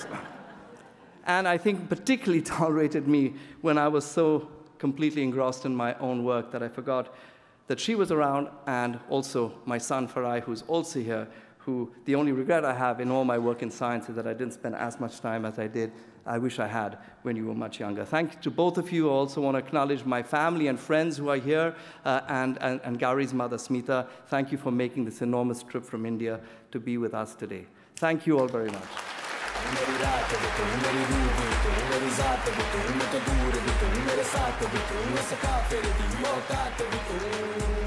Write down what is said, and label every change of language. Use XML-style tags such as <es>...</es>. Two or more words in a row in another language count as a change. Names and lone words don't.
<en>And I think particularly tolerated me when I was so completely engrossed in my own work that I forgot that she was around, and also my son Farai, who's also here, who the only regret I have in all my work in science is that I didn't spend as much time as I wish I had when you were much younger. Thank you to both of you. I also want to acknowledge my family and friends who are here, and Gauri's mother, Smita. Thank you for making this enormous trip from India to be with us today. Thank you all very much.</en> <hi>मेरी रात भी तू, मेरी रूह भी तू, मेरी जात भी तू, मैं तो दूर भी तू, मेरे साथ भी तू, मैं सका फिर भी औकात भी तू।</hi>